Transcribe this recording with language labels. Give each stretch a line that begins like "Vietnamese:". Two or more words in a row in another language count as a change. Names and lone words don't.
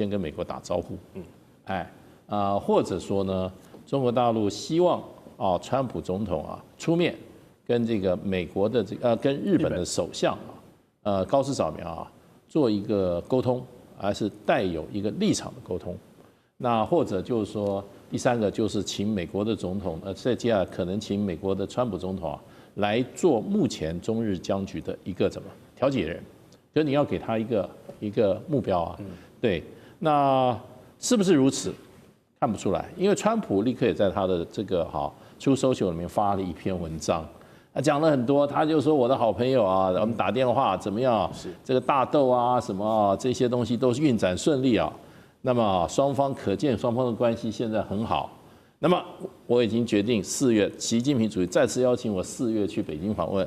Chinese: 先跟美國打招呼，或者說呢，中國大陸希望川普總統出面跟這個美國的跟日本的首相高市早苗做一個溝通，還是帶有一個立場的溝通？那或者就是說，第3個就是請美國的總統，再接下來可能請美國的川普總統來做目前中日僵局的一個調解人，就你要給他一個目標對，那是不是如此？看不出來，因為川普立刻也在他的這個 Truth Social裡面發了一篇文章，講了很多，他就說我的好朋友我們打電話怎麼樣？這個大豆什麼這些東西都是運轉順利那麼雙方可見雙方的關係現在很好。那麼我已經決定4月，習近平主席再次邀請我4月去北京訪問。